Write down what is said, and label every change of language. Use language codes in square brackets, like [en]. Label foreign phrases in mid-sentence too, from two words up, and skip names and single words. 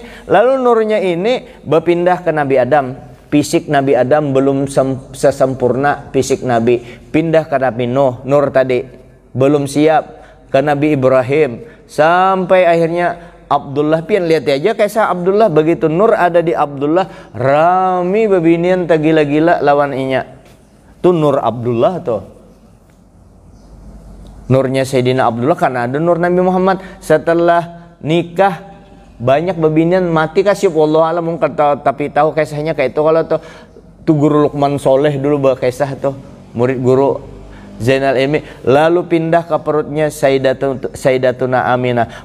[id] Lalu nurnya ini berpindah ke Nabi Adam. Fisik Nabi Adam belum sesempurna fisik Nabi. Pindah ke Nabi Nuh, nur tadi belum siap. Ke Nabi Ibrahim, sampai akhirnya Abdullah pian, lihat aja kisah Abdullah, begitu nur ada di Abdullah, [bjn] rami babinian tagila-gila lawan inya. Tuh nur Abdullah tuh. [id] Nurnya Sayyidina Abdullah karena ada nur Nabi Muhammad. [bjn] Setelah nikah banyak babinian mati kasih [ar] wallahu alam, [bjn] tapi tahu kisahnya kayak itu. [id] Kalau tuh guru Luqman Soleh dulu berkisah tuh, murid guru Zainal Ilmi, lalu pindah ke perutnya Sayyidatuna Aminah.